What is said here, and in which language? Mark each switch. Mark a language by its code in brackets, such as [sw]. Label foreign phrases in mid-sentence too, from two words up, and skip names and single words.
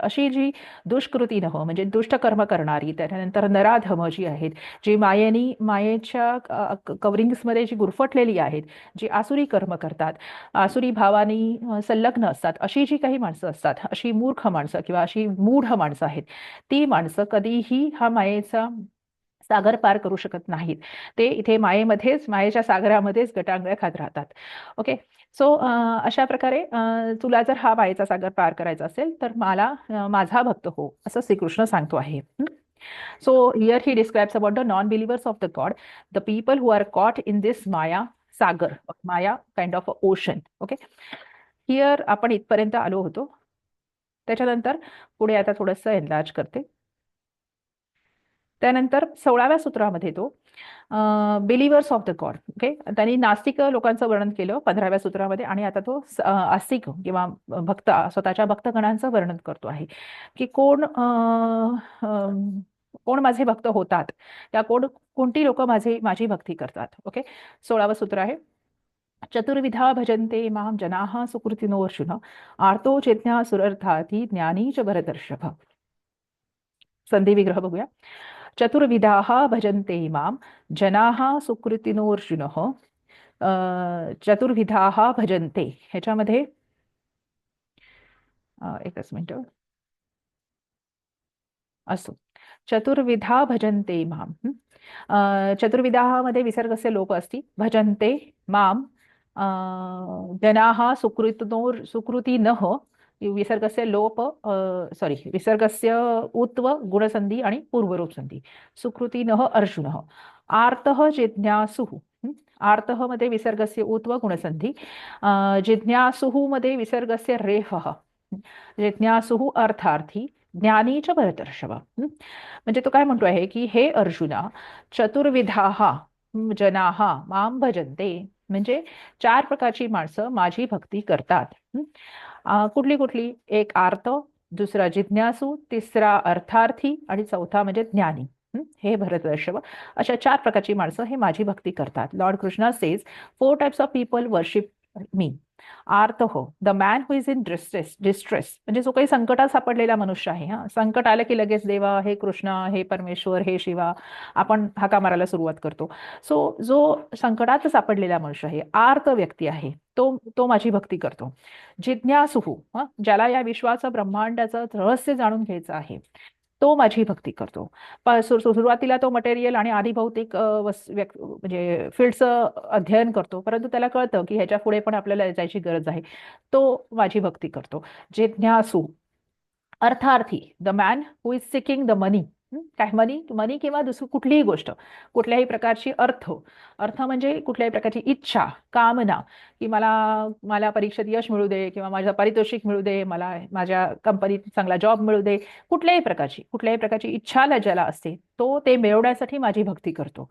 [mr] अशी जी दुष्कृती म्हणजे दुष्ट कर्म करणारी, त्यानंतर नराधम जी आहेत, जी मायेच्या कवरिंग्समध्ये जी गुरफटलेली आहेत, जी आसुरी कर्म करतात, आसुरी भावानी संलग्न असतात, अशी जी काही माणसं असतात, अशी मूर्ख माणसं किंवा अशी मूढ माणसं आहेत, ती माणसं कधीही हा मायेचा सागर पार करू शकत नाहीत. ते इथे मायेच्या सागरामध्येच गटांगळ्या खात राहतात. ओके. सो अशा प्रकारे तुला जर हा मायेचा सागर पार करायचा असेल तर मला माझा भक्त हो असं श्रीकृष्ण सांगतो आहे. [en] So here he describes about the non believers of the God, the people who are caught in this [mr] माया सागर, [en] माया kind of a ocean. [mr] ओके, हिअर आपण इथपर्यंत आलो होतो. त्याच्यानंतर पुढे आता थोडंसं एनलार्ज करते. त्यानंतर 16व्या सूत्रामध्ये तो [en] believers of the God, [mr] ओके, त्यांनी नास्तिक लोकांचं वर्णन केलं 15व्या सूत्रामध्ये, आणि आता तो आस्तिक किंवा भक्त, स्वतःच्या भक्तगणांचं वर्णन करतो आहे की कोण माझे भक्त होतात, त्या कोणती लोक माझी भक्ती करतात. ओके, 16वं सूत्र आहे, [sa] चतुर्विधा भजन्ते मां जनाः सुकृतिनो अर्जुन, आर्तो चेतन्या सुरर्थाती ज्ञानी च भरतर्षभ. [mr] संधी विग्रह बघूया. [sa] चतुर्विधाः भजन्ते मां जनाः सुकृतिनोऽर्जुनः, चतुर्विधाः भजन्ते, [mr] ह्याच्यामध्ये एकच मिनिट असो, [sa] चतुर्विधा भजन्ते मां. चतुर्विधामध्ये विसर्गस्य लोप अस्ति, भजन्ते मां जनाः सुकृतिनः, विसर्गस्य लोप, सॉरी, विसर्गस्य उत्व गुणसंधी आणि पूर्वरूप संधी, सुकृतिनः अर्जुनः. आर्तः जिज्ञासुः, आर्तः मध्ये विसर्गस्य उत्व गुणसंधी, जिज्ञासुः मध्ये विसर्गस्य रेफः, जिज्ञासुः अर्थार्थी, ज्ञानी च भरतर्षभ. [mr] म्हणजे तो काय म्हणतो आहे की हे अर्जुना, [sa] चतुर्विधाः जनाः मां भजन्ते, [mr] म्हणजे 4 प्रकारची माणसं माझी भक्ती करतात. कुठली कुठली? एक आर्त, दुसरा जिज्ञासू, तिसरा अर्थार्थी आणि चौथा म्हणजे ज्ञानी. हे भरतवर्षभ, अशा 4 प्रकारची माणसं हे माझी भक्ती करतात. [en] Lord Krishna says 4 types of people worship me. [mr] आर्त हो, [en] The man who is in distress, [mr] म्हणजे जो काही संकटात सापडलेला मनुष्य आहे. हा, संकट आलं की लगेच देवा, हे कृष्णा, हे परमेश्वर, हे शिवा, आपण हाका मारायला सुरुवात करतो. सो जो संकटात सापडलेला मनुष्य आहे, आर्त व्यक्ती आहे, तो तो माझी भक्ती करतो. जिज्ञासुहू, ज्याला या विश्वाचं ब्रह्मांडाचं रहस्य जाणून घ्यायचं आहे, तो माझी भक्ती करतो. सुरुवातीला तो मटेरियल आणि आधी भौतिक म्हणजे फील्डचं अध्ययन करतो, परंतु त्याला कळतं की ह्याच्या पुढे पण आपल्याला जायची गरज आहे, तो माझी भक्ती करतो. जिज्ञासू, अर्थार्थी, [en] The man who is seeking the money. [mr] काय मनी? मनी किंवा दुसरी कुठलीही गोष्ट, कुठल्याही प्रकारची अर्थ म्हणजे कुठल्याही प्रकारची इच्छा, कामना, की मला मला परीक्षेत यश मिळू दे, किंवा माझं पारितोषिक मिळू दे, मला माझ्या कंपनीत चांगला जॉब मिळू दे, कुठल्याही प्रकारची इच्छा ज्याला असते, तो ते मिळवण्यासाठी माझी भक्ती करतो.